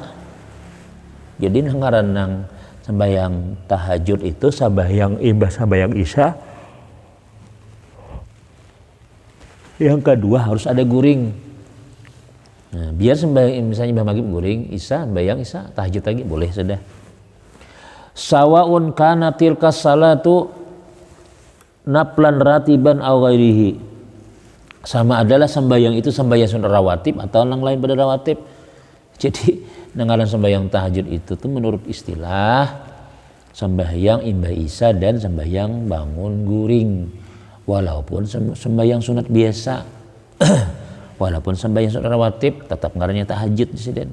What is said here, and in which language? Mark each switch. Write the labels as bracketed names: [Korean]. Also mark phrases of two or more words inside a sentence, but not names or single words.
[Banjar] Jadi ngaranang sembahyang tahajud itu sembahyang isya. Yang kedua harus ada guring. Nah, biar sembahyang misalnya maghrib guring, isya sembahyang isya, tahajud lagi boleh sudah. [Arabic] سواء كان تلك الصلاة نفلا راتبا أو غيره. [Banjar] Sama adalah sembahyang itu sembahyang sunat rawatib atau yang lain pada rawatib. Jadi dengan sembahyang tahajud itu tuh menurut istilah sembahyang imba isya dan sembahyang bangun guring. Walaupun sembahyang sunat biasa, walaupun sembahyang sunat rawatib tetap ngarannya tahajud di sini.